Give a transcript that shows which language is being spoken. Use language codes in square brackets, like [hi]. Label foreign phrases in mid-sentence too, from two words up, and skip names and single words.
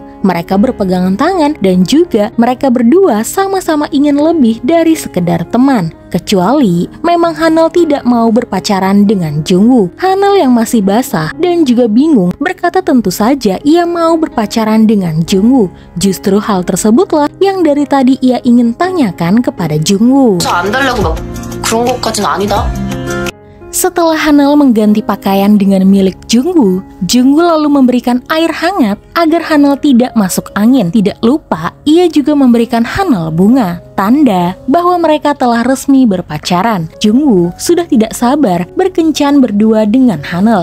[id] Mereka berpegangan tangan dan juga mereka berdua sama-sama ingin lebih dari sekedar teman. Kecuali memang Hanel tidak mau berpacaran dengan Jungwoo. Hanel yang masih basah dan juga bingung berkata tentu saja ia mau berpacaran dengan Jungwoo. Justru hal tersebutlah yang dari tadi ia ingin tanyakan kepada Jungwoo. [ko] 안 달라고 막 그런 것까진 아니다. [id] Setelah Hanel mengganti pakaian dengan milik Jungwoo, Jungwoo lalu memberikan air hangat agar Hanel tidak masuk angin. Tidak lupa, ia juga memberikan Hanel bunga, tanda bahwa mereka telah resmi berpacaran. Jungwoo sudah tidak sabar berkencan berdua dengan Hanel.